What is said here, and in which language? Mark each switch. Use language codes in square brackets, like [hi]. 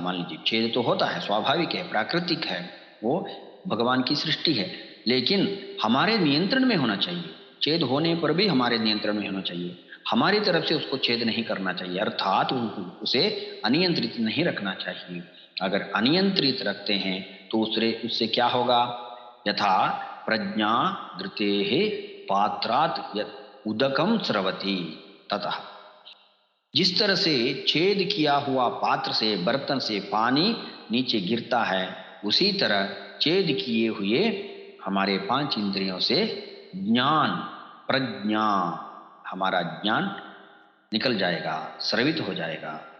[hi] मान लीजिए छेद तो होता है, स्वाभाविक है, प्राकृतिक है, वो भगवान की सृष्टि है, लेकिन हमारे नियंत्रण में होना चाहिए। छेद होने पर भी हमारे नियंत्रण में होना चाहिए, हमारी तरफ से उसको छेद नहीं करना चाहिए, अर्थात उसे अनियंत्रित नहीं रखना चाहिए। अगर अनियंत्रित रखते हैं तो उससे क्या होगा? [sa] यथा प्रज्ञा धृतेः पात्रात् उदकम स्रवति ततः। [hi] जिस तरह से छेद किया हुआ पात्र से, बर्तन से पानी नीचे गिरता है, उसी तरह छेद किए हुए हमारे 5 इंद्रियों से ज्ञान, प्रज्ञा, हमारा ज्ञान निकल जाएगा, स्रवित हो जाएगा।